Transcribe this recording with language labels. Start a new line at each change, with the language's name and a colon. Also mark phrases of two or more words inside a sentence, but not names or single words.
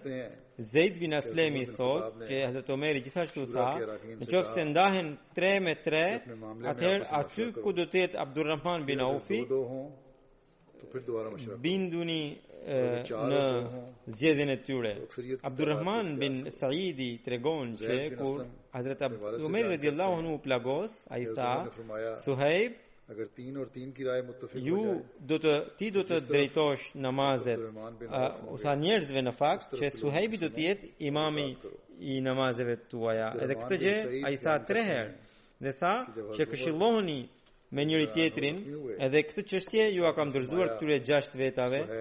Albanian: Zeid bin Aslemi thot që Hazrat Omeri gjithashtu tha, në qoftë se ndahen 3-3, atëherë aty ku do të jetë Abdurrahman bin Aufi, binduni në zgjedhjen e tyre. Abdurrahman bin Saidi tregon që kur Hazrat Umar
Arabic: رضي الله عنه
Albanian: plagos, ai tha: Suhaib,
Urdu: اگر 3 اور 3 کی رائے متفق ہو
Albanian: Ju ti do të drejtosh namazet sa njerëzve në fakt që Suhejbi do të jetë imami i namazeve tuaja. Edhe këtë gjë ai tha 3 herë. Dhe tha që këshillohuni me njëri tjetrin, edhe këtë çështje ju a kam dorëzuar këtyre 6 vetave.